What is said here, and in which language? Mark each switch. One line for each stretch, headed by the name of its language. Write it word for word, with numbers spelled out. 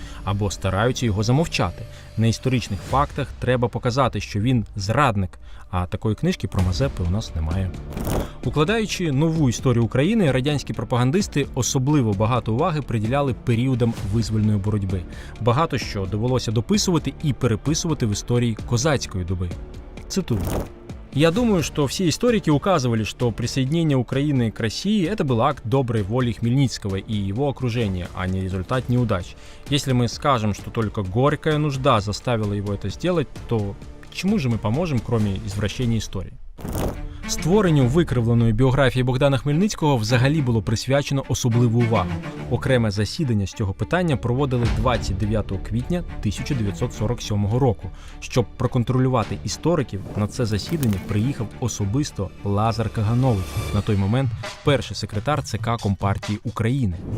Ukrainian: Або стараються його замовчати. На історичних фактах треба показати, що він зрадник, а такої книжки про Мазепи у нас немає. Укладаючи нову історію України, радянські пропагандисти особливо багато уваги приділяли періодам визвольної боротьби. Багато що довелося дописувати і переписувати в історії козацької доби. Цитую.
Russian: Я думаю, что все историки указывали, что присоединение Украины к России – это был акт доброй воли Хмельницкого и его окружения, а не результат неудач. Если мы скажем, что только горькая нужда заставила его это сделать, то чему же мы поможем, кроме извращения истории?
Ukrainian: Створенню викривленої біографії Богдана Хмельницького взагалі було присвячено особливу увагу. Окреме засідання з цього питання проводили двадцять дев'ятого квітня тисяча дев'ятсот сорок сьомого року. Щоб проконтролювати істориків, на це засідання приїхав особисто Лазар Каганович, на той момент перший секретар ЦК Компартії України.